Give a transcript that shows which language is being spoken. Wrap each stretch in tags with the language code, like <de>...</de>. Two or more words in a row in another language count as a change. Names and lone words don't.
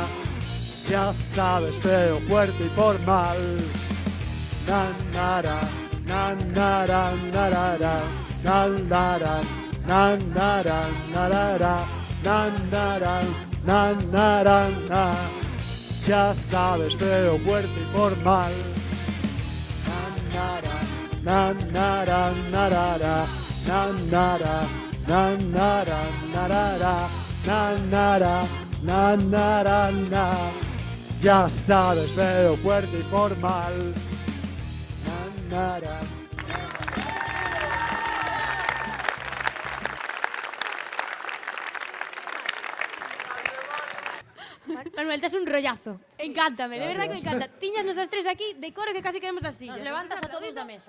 <es>Ya sabes, feo, fuerte y formal. Nandara, nandara, narara, nandara, nandara, narara, nandara, nandara, na. Ya sabes, feo, fuerte y formal. Nandara, narara, nandara, nandara, narara, nandara, nandara, na. Ya sabes, feo, fuerte y formal. Nandara.</es> <gl>Manuel, tes un rollazo. Encántame,</gl> <es>de verdad que me encanta.</es> <gl>Tiñas nosas tres aquí de coro que casi caemos das sillas. Nos levantas a todos da mesa.</gl>